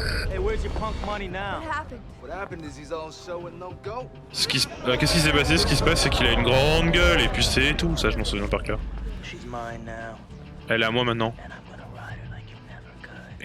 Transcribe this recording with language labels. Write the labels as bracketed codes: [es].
[en] Hey, where's your punk money now? What happened? What happened is he's all show and no go. [fr] Qu'est-ce qui s'est passé? Ce qui se passe c'est qu'il a une grande gueule et puis c'est tout. Ça je m'en souviens par cœur. [en] She's mine now, [fr] Elle est à moi maintenant. [en] and I'm gonna ride her like you never could.